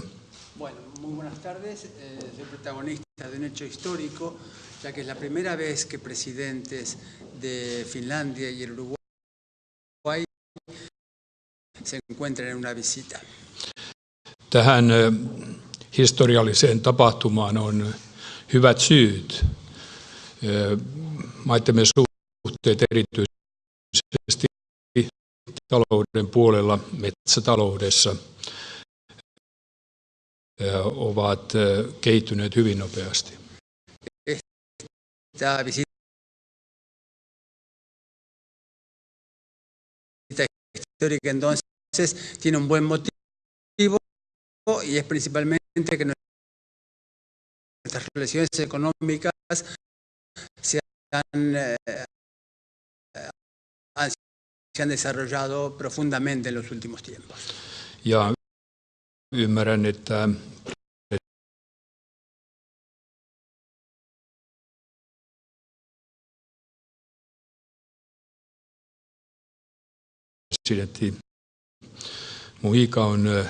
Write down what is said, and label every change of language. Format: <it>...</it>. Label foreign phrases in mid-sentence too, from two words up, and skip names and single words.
<es>Bueno, muy buenas tardes. Soy protagonista de un hecho histórico, ya que es la primera vez que presidentes de Finlandia y el Uruguay se encuentran en una visita.</es> <fi>Tähän historialliseen tapahtumaan on hyvät syyt. Maittemme suhteet erityisesti talouden puolella, metsätaloudessa, ovat kehittyneet hyvin nopeasti.</fi> <es>Esta visita histórica entonces tiene un buen motivo y es principalmente que nuestras relaciones económicas se han desarrollado profundamente en los últimos tiempos.</es> <fi>Ja ymmärrän, että presidentti Mujica on</fi>